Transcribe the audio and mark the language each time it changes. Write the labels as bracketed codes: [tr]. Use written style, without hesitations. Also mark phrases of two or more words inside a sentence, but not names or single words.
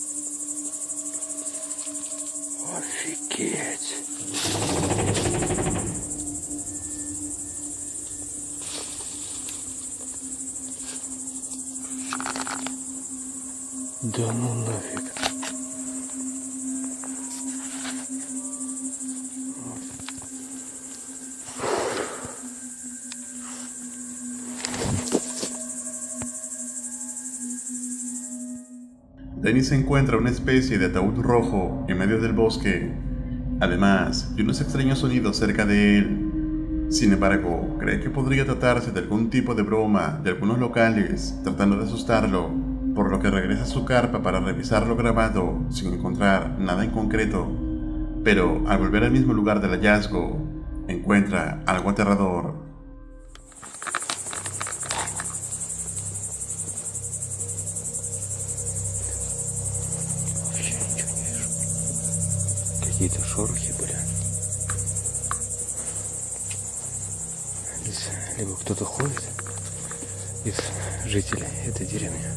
[ru] Офигеть! Да ну нафиг. [es] Dennis encuentra una especie de ataúd rojo en medio del bosque, además de unos extraños sonidos cerca de él. Sin embargo, cree que podría tratarse de algún tipo de broma de algunos locales tratando de asustarlo, por lo que regresa a su carpa para revisar lo grabado sin encontrar nada en concreto. Pero al volver al mismo lugar del hallazgo, encuentra algo aterrador. [ru] Какие-то шорохи были. Здесь либо кто-то ходит из жителей этой деревни.